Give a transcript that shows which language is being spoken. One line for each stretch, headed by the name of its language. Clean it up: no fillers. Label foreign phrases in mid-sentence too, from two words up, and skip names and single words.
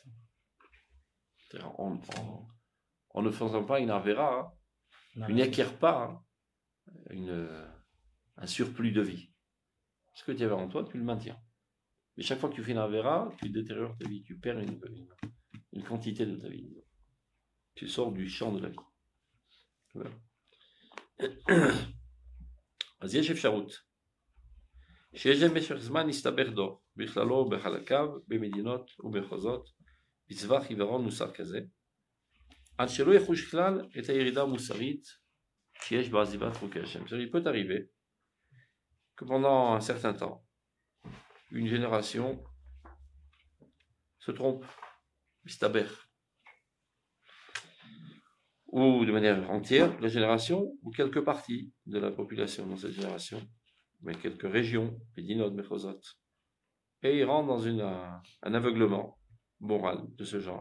French: En ne faisant pas une arvera, tu n'acquiers pas un surplus de vie. Ce que tu avais en toi, tu le maintiens. Mais chaque fois que tu fais une arvera, tu détériores ta vie, tu perds une quantité de ta vie. Tu sors du champ de la vie.
Hebrew: אז יש אפשרות שיש במשך זמן יסתבך דור בכללו בחלקיו במדינות ובמחוזות בצווח עיוורון מוסר כזה עד שלא יחוש כלל את הירידה המוסרית שיש בעזיבת חוקי השם.
French: Il peut arriver que pendant un certain temps une génération se trompe, יסתבך, ou de manière entière, la génération, ou quelques parties de la population dans cette génération, mais quelques régions,
Hebrew: מדינות, מחוזות,
French: et ils rentrent dans un aveuglement moral de ce genre.